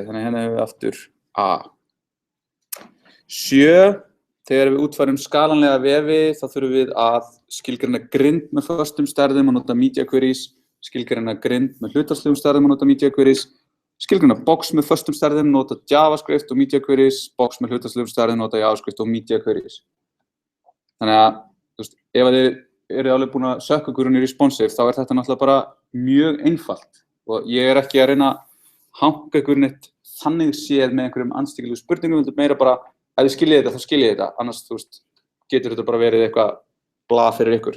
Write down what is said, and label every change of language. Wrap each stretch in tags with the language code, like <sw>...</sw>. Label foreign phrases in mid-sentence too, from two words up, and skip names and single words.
<is>Þannig að henni hefur við aftur A. 7. Þegar við útfærum skalanlega vefi þá þurfum við að skilgreina grind með föstum stærðum og nota</is> <en>media queries,</en> <is>skilgreina grind með hlutfallslegum stærðum og nota</is> <en>media queries,</en> <is>skilgreina box með föstum stærðum, nota JavaScript og</is> <en>media queries,</en> <is>box með hlutfallslegum stærðum, nota JavaScript og</is> <en>media queries.</en> <is>Þannig að, ef þið eru alveg búin að sökka ykkur í responsive, þá er þetta náttúrulega bara mjög einfalt og ég er ekki að reyna að hanka ykkur neitt þannig séð með einhverjum anstíkilegu spurningum, heldur meira bara ef þið skiljið þetta, þá skiljið þetta, annars getur þetta bara verið eitthvað blað fyrir ykkur.</is>